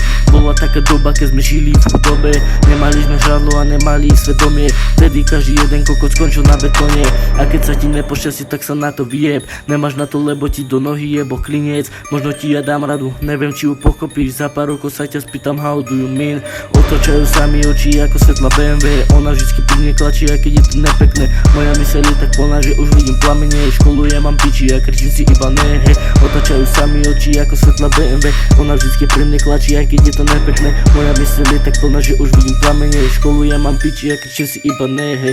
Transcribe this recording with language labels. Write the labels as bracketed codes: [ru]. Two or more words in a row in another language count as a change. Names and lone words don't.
[sk] Bola taká doba, keď sme žili v chudobe. Nemali sme žadlo a nemali svedomie. Vtedy každý jeden kokot skončil na betóne. A keď sa ti nepošťastí, tak sa na to vyjeb. Nemáš na to, lebo ti do nohy jebo klinec. Možno ti ja dám radu, neviem či ju pochopíš. Za pár rokov sa ťa spýtam, [en] how do you mean? [sk] Otočajú sa mi oči ako svetla BMW. Ona vždycky pri mne klačí, aj keď je to nepekné. Moja myseľ je tak plná, že už vidím plamene. Školu ja mám piči a kričím si iba ne, hej. Otačajú sa mi oči ako svetla BMW. Ona vždycky pri mne klačí, aj keď je to nepekné. Moja myseľ je tak plná, že už vidím plamene. Školu ja mám piči a kričím si iba ne, hej.